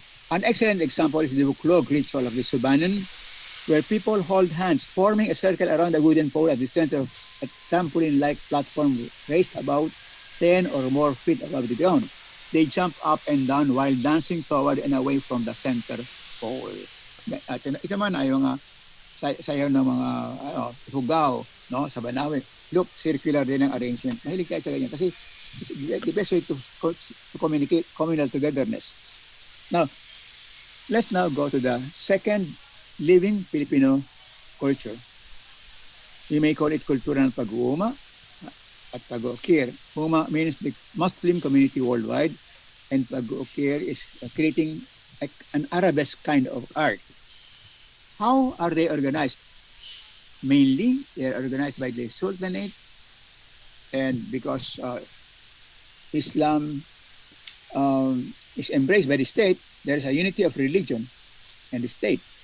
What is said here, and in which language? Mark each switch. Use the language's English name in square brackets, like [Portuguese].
[English] An excellent example is the Buklog ritual of the Subanan, where people hold hands, forming a circle around a wooden pole at the center of a trampoline-like platform raised about 10 or more feet above the ground. They jump up and down while dancing toward and away from the center pole. [Filipino] Ito man ay mga sayaw ng mga hugaw, no, sa Banawe. [English] Look, circular din ang arrangement. [Filipino] Mahilig kayo sa ganyan kasi [English] the best way to communicate communal togetherness. Now, let's now go to the second living Filipino culture. We may call it [Filipino] kultura ng pag-uuma at pag-ukir. [English] Uma means the Muslim community worldwide, and pag-ukir is creating an arabesque kind of art. How are they organized? Mainly, they are organized by the Sultanate, and because Islam is embraced by the state, there is a unity of religion and the state.